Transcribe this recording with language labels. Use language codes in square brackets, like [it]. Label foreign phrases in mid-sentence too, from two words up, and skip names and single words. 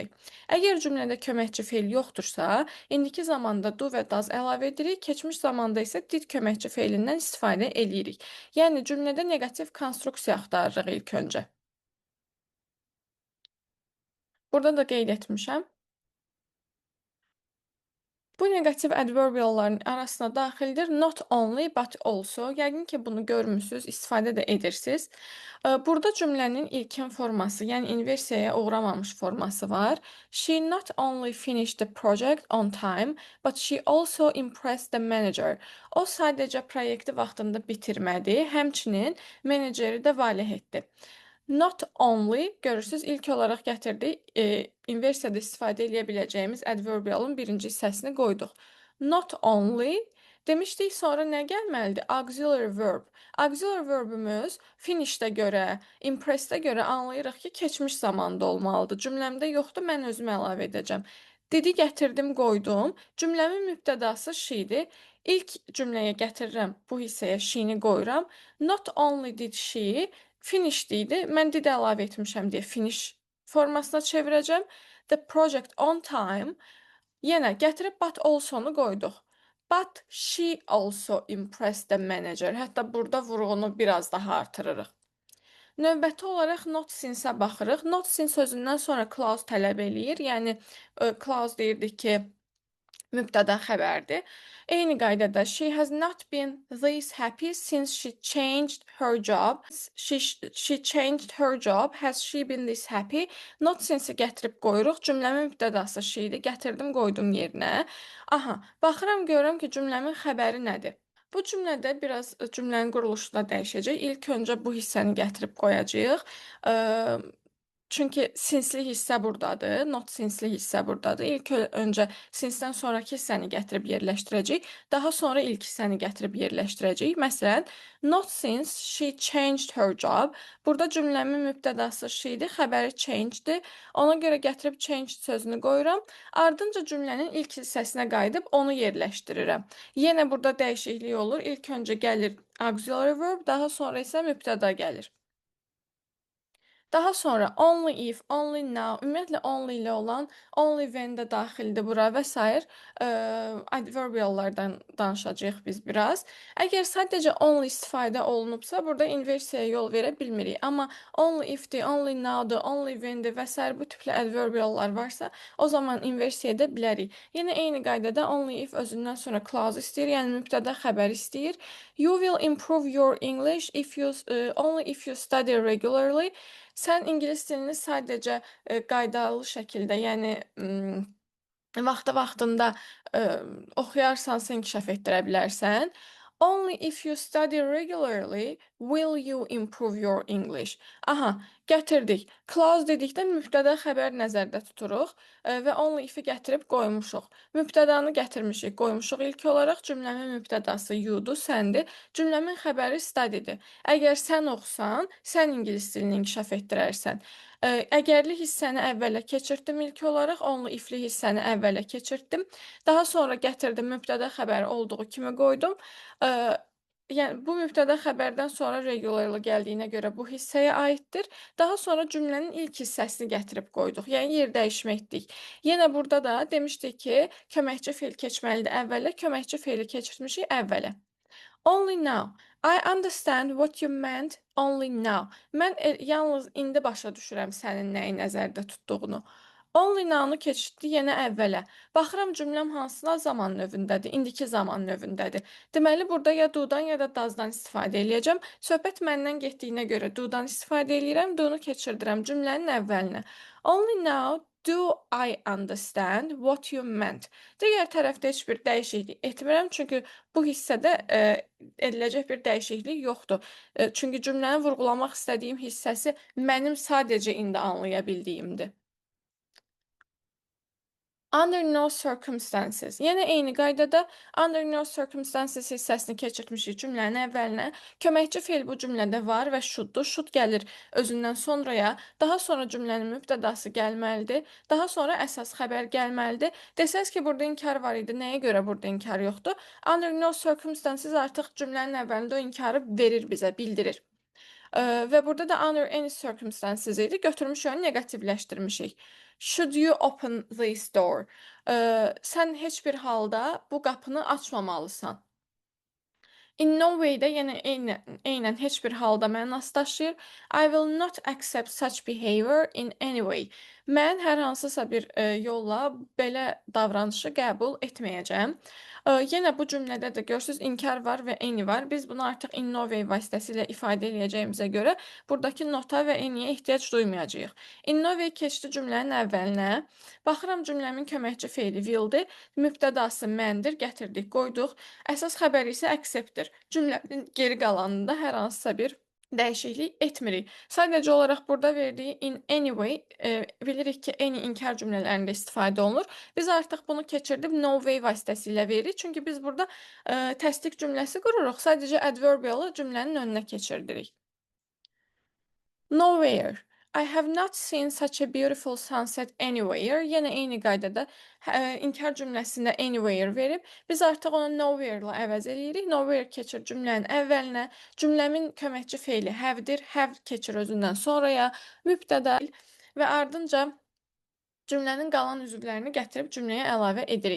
[az] Əgər cümlədə köməkçi fe'l yoxdursa, indiki zamanda do və does əlavə edirik, keçmiş zamanda isə did köməkçi fe'lindən istifadə edirik. Yəni cümlədə neqativ konstruksiya axtarırıq ilk öncə. Burada da qeyd etmişəm. Bu neqativ adverbialların arasına daxildir [en] not only but also. [az] Yəqin ki, bunu görmüsünüz, istifadə də edirsiniz. Burada cümlənin ilkin forması, yəni inversiyaya uğramamış forması var. [en] She not only finished the project on time, but she also impressed the manager. [az] O sadəcə proyekti vaxtında bitirmədi, həmçinin meneceri də valeh etdi. [en] Not only, [az] görürsünüz, ilk olaraq gətirdik, inversiyada istifadə edə biləcəyimiz adverbialın birinci hissəsini qoyduq. [en] Not only [az] demişdik, sonra nə gəlməlidir? [en] Auxiliary verb. [az] Auxiliary verbimiz finishdə görə, impressdə görə anlayırıq ki, keçmiş zamanda olmalıdır. Cümləmdə yoxdur, mən özüm əlavə edəcəm. Didi gətirdim, qoydum. Cümləmin mübtədası she-dir. İlk cümləyə gətirirəm, bu hissəyə she-ni qoyuram. [en] Not only did she finished idi. [az] Mən did əlavə etmişəm deyə finish formasına çevirəcəm. [en] The project on time. [az] Yenə gətirib [en] but also- [az] nu qoyduq. [en] But she also impressed the manager. [az] Hətta burada vurğunu biraz daha artırırıq. Növbəti olaraq [en] not since- [az] ə baxırıq. [en] Not since [az] sözündən sonra clause tələb eləyir. Yəni clause deyirdik ki, Mübtəda xəbərdir. Eyni qaydada [en] she has not been this happy since she changed her job. She changed her job. Has she been this happy? Not since- [az] i gətirib qoyuruq. Cümləmin mübtədası she-dir. Gətirdim, qoydum yerinə. Aha, baxıram, görürəm ki, cümləmin xəbəri nədir? Bu cümlədə biraz cümlənin quruluşu da dəyişəcək. İlk öncə bu hissəni gətirib qoyacağıq. Çünki sinsli hissə burdadır, [en] not sinsli [az] hissə burdadır. İlk öncə sinsdən sonrakı hissəni gətirib yerləşdirəcəyik. Daha sonra ilk hissəni gətirib yerləşdirəcəyik. Məsələn, [en] not since she changed her job. [az] Burada cümləmin mübtədası she-dir, xəbəri change-dir. Ona görə gətirib changed sözünü qoyuram. Ardınca cümlənin ilk hissəsinə qayıdıb onu yerləşdirirəm. Yenə burada dəyişiklik olur. İlk öncə gəlir [en] auxiliary verb, [az] daha sonra isə mübtəda gəlir. Daha sonra [en] only if, only now, [az] ümumiyyətlə only ilə olan [en] only when [az] də daxildir bura və s. Adverbiallardan danışacağıq biz biraz. Əgər sadəcə only istifadə olunubsa, burada inversiyaya yol verə bilmirik. Amma [en] only ifdir, only now'dır, only when'dir [az] və s. bu tipli adverbiallar varsa, o zaman inversiya edə bilərik. Yenə eyni qaydada [en] only if [az] özündən sonra clause istəyir, yəni mübtəda xəbər istəyir. [en] You will improve your English if you only if you study regularly. [az] Sən ingilis dilini sadəcə qaydalı şəkildə, yəni vaxtında oxuyarsansa inkişaf etdirə bilərsən. [en] Only if you study regularly will you improve your English. [az] Aha, gətirdik. Clause dedikdə mübtəda xəbər nəzərdə tuturuq və [en] only if-i [az] gətirib qoymuşuq. Mübtədanı gətirmişik, qoymuşuq ilk olaraq. Cümləmin mübtədası you'dur, səndir. Cümləmin xəbəri study'dir. Əgər sən oxusan, sən ingilis dilini inkişaf etdirərsən. Əgərli hissəni əvvələ keçirtdim ilk olaraq, [en] only if-li [az] hissəni əvvələ keçirtdim. Daha sonra gətirdim, mübtəda xəbəri olduğu kimi qoydum. Yəni, bu mübtəda xəbərdən sonra regularlı gəldiyinə görə bu hissəyə aiddir. Daha sonra cümlənin ilk hissəsini gətirib qoyduq. Yəni, yer dəyişmə etdik. Yenə burada da demişdik ki, köməkçi fe'l keçməlidir əvvələ, köməkçi fe'li keçirtmişik əvvələ. [en] Only now. I understand what you meant only now. [az] Mən yalnız indi başa düşürəm sənin nəyi nəzərdə tutduğunu. [en] Only now-nu [az] keçirtdi yenə əvvələ. Baxıram cümləm hansına zaman növündədir, indiki zaman növündədir. Deməli, burada ya do-dan ya da does-dan istifadə eləyəcəm. Söhbət məndən getdiyinə görə do-dan istifadə eləyirəm, do-nu keçirdirəm cümlənin əvvəlinə. [en] Only now do I understand what you meant. [az] Digər tərəfdə heç bir dəyişiklik etmirəm, çünki bu hissədə ediləcək bir dəyişiklik yoxdur. Çünki cümləni vurğulamaq istədiyim hissəsi mənim sadəcə indi anlaya bildiyimdir. [en] Under no circumstances. [az] Yenə eyni qaydada [en] under no circumstances [az] hissəsini keçirtmişik cümlənin əvvəlinə. Köməkçi fe'l bu cümlədə var və shoulddur. Should gəlir özündən sonraya. Daha sonra cümlənin mübtədası gəlməlidir. Daha sonra əsas xəbər gəlməlidir. Desəz ki, burada inkar var idi. Nəyə görə burada inkar yoxdur? [en] Under no circumstances [az] artıq cümlənin əvvəlində o inkarı verir bizə, bildirir. Və burada da [en] under any circumstances [az] idi. Götürmüşük, onu neqativləşdirmişik. [en] Should you open this door? [az] Sən heç bir halda bu qapını açmamalısan. [en] In no way-də [az] yenə eynən heç bir halda mənası daşıyır. [en] I will not accept such behavior in any way. [az] Mən hər hansısa bir yolla belə davranışı qəbul etməyəcəm. Yenə bu cümlədə də görürsüz, inkar var və any var. Biz bunu artıq [en] in no way [az] vasitəsilə ifadə eləyəcəyimizə görə buradakı nota və anyyə ehtiyac duymayacağıq. [en] In no way [az] keçdi cümlənin əvvəlinə. Baxıram cümləmin köməkçi fe'li willdir. Mübtədası məndir, gətirdik, qoyduq. Əsas xəbər isə accept-dir. Cümlənin geri qalanında hər hansısa bir dəyişiklik etmirik. Sadəcə olaraq burada verdiyi [en] in any way, [az] bilirik ki, any inkar cümlələrində istifadə olunur. Biz artıq bunu keçirdib [en] no way [az] vasitəsilə veririk. Çünki biz burada təsdiq cümləsi qururuq. Sadəcə adverbialı cümlənin önünə keçirdirik. [en] Nowhere. I have not seen such a beautiful sunset anywhere. [az] Yenə eyni qaydada inkar cümləsində anywhere verib, biz artıq onu nowhere ilə əvəz eləyirik. Nowhere keçir cümlənin əvvəlinə. Cümləmin köməkçi fe'li have-dir. Have keçir özündən sonraya. Mübtəda və ardınca cümlənin qalan üzvlərini gətirib cümləyə əlavə edirik.